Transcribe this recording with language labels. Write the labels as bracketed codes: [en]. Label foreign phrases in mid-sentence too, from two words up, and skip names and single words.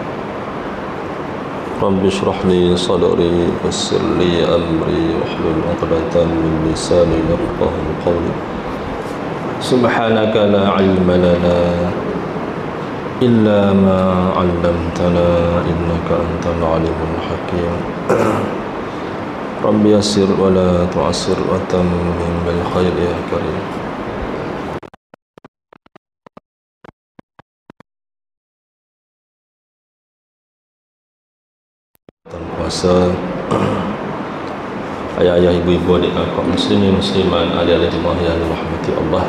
[ar] رب اشرح لي صدري ويسر لي أمري واحلل عقدة من لساني يفقهوا قولي. سبحانك لا علم لنا إلا ما علمتنا إنك أنت العليم الحكيم. رب يسر ولا تعسر وتمم بالخير يا كريم. [ms] Puasa ayah-ayah, ibu-ibu, adik kakak muslimin musliman, adik-adik jemaah yang dirahmati Allah.